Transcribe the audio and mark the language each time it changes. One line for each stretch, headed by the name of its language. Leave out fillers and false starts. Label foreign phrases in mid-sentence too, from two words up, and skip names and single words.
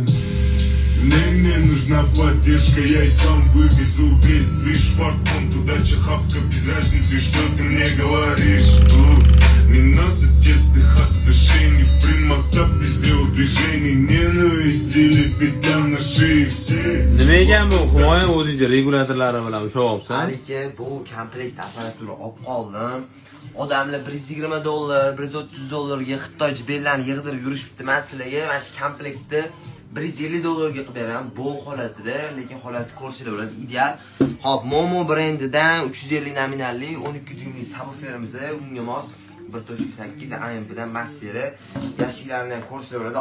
Russian: Мне нужна поддержка, я и сам вывезу весь движ фартом. Удача, хапка, без разницы, что ты мне говоришь. Не надо тесных отношений, прямота без движений, ненависть или петля на шее все.
Uzbek: Nima ekan bu? Humoyin o'zincha regulyatorlari bilan ushlayapsan. Haligi bu komplekt apparatini olib qoldim. Odamlar $120, $130ga Xitoy bellarni yig'dirib yurishibdi. Men sizlarga mana shu komplektni $150 qilib beraman. Bu holatida, lekin holati ko'rishlar bo'ladi, ideal. Hop, Momo brendidan 350 nominalli 12 dyumli subwooferimizda unga mos 1.8 AMPdan masseri yashiklarini ham ko'rishlar bo'ladi.